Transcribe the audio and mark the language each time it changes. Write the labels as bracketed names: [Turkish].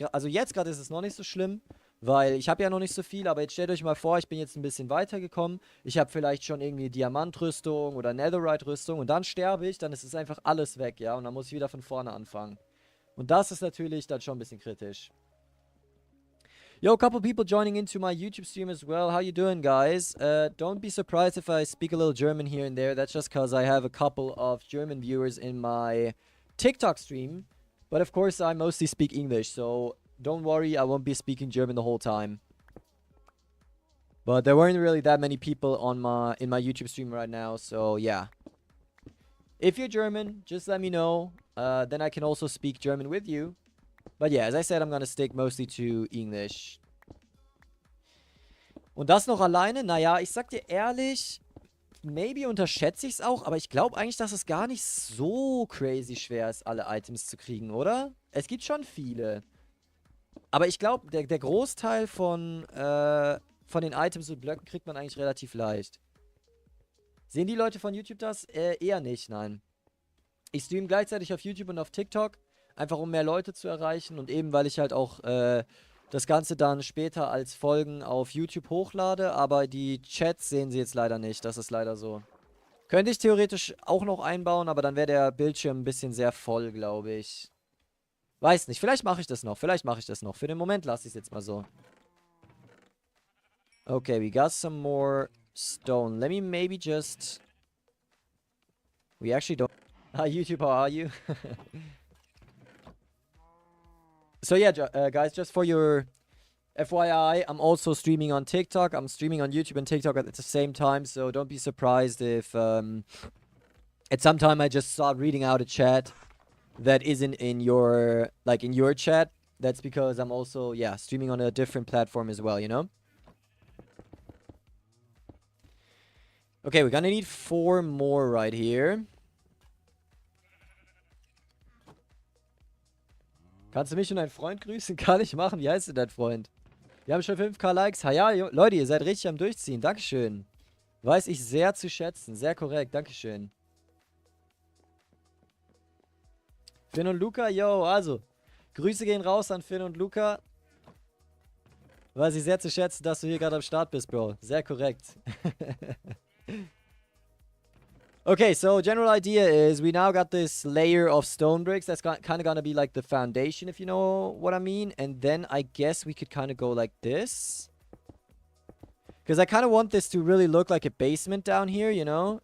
[German] Also jetzt gerade ist es noch nicht so schlimm, weil ich habe ja noch nicht so viel, aber jetzt stellt euch mal vor, ich bin jetzt ein bisschen weitergekommen. Ich habe vielleicht schon irgendwie Diamantrüstung oder Netherite-Rüstung und dann sterbe ich, dann ist es einfach alles weg, ja, und dann muss ich wieder von vorne anfangen. Und das ist natürlich dann schon ein bisschen kritisch. [English] Yo, a couple people joining into my YouTube stream as well. How you doing, guys? Don't be surprised if I speak a little German here and there. That's just because I have a couple of German viewers in my TikTok stream. But of course, I mostly speak English, so don't worry, I won't be speaking German the whole time. But there weren't really that many people on in my YouTube stream right now, so yeah. If you're German, just let me know. Then I can also speak German with you. But yeah, as I said, I'm gonna stick mostly to English. [German] Und das noch alleine? Naja, ich sag dir ehrlich, [English] maybe [German] unterschätze ich es auch, aber ich glaube eigentlich, dass es gar nicht so crazy schwer ist, alle Items zu kriegen, oder? Es gibt schon viele. Aber ich glaube, der Großteil von den Items und Blöcken kriegt man eigentlich relativ leicht. Sehen die Leute von YouTube das? Eher nicht, nein. Ich streame gleichzeitig auf YouTube und auf TikTok, einfach um mehr Leute zu erreichen und eben, weil ich halt auch das Ganze dann später als Folgen auf YouTube hochlade, aber die Chats sehen sie jetzt leider nicht, das ist leider so. Könnte ich theoretisch auch noch einbauen, aber dann wäre der Bildschirm ein bisschen sehr voll, glaube ich. Weiß nicht, vielleicht mache ich das noch, Für den Moment lasse ich es jetzt mal so. [English] Okay, we got some more stone. Let me maybe just... We actually don't... Hi YouTube, how are you? So yeah, guys, just for your FYI, I'm also streaming on TikTok. I'm streaming on YouTube and TikTok at the same time, so don't be surprised if at some time I just start reading out a chat that isn't in your, like, in your chat. That's because I'm also, yeah, streaming on a different platform as well, you know? Okay, we're gonna need 4 more right here. [German] Kannst du mich und deinen Freund grüßen? Kann ich machen. Wie heißt denn dein Freund? Wir haben schon 5k Likes. Ha ja, Leute, ihr seid richtig am Durchziehen. Dankeschön. Weiß ich sehr zu schätzen. Sehr korrekt. Dankeschön. Finn und Luca, yo, also. Grüße gehen raus an Finn und Luca. Weiß ich sehr zu schätzen, dass du hier gerade am Start bist, Bro. Sehr korrekt. [English] Okay, so general idea is we now got this layer of stone bricks. That's kind of gonna be like the foundation, if you know what I mean. And then I guess we could kind of go like this. Because I kind of want this to really look like a basement down here, you know?